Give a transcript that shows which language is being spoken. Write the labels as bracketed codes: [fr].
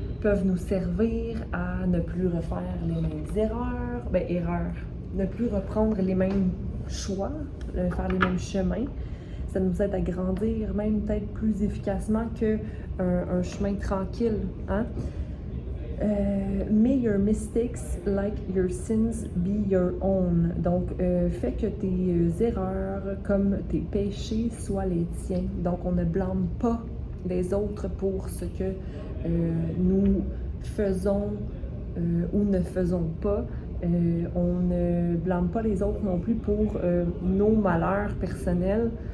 [fr] Peuvent nous servir à ne plus refaire les mêmes erreurs, ne plus reprendre les mêmes choix, faire les mêmes chemins. Ça nous aide à grandir, même peut-être plus efficacement qu'un chemin tranquille, hein? [en] May your mistakes, like your sins, be your own. [fr] Donc, fais que tes erreurs, comme tes péchés, soient les tiens. Donc, on ne blâme pas les autres pour ce que nous faisons ou ne faisons pas. On ne blâme pas les autres non plus pour nos malheurs personnels.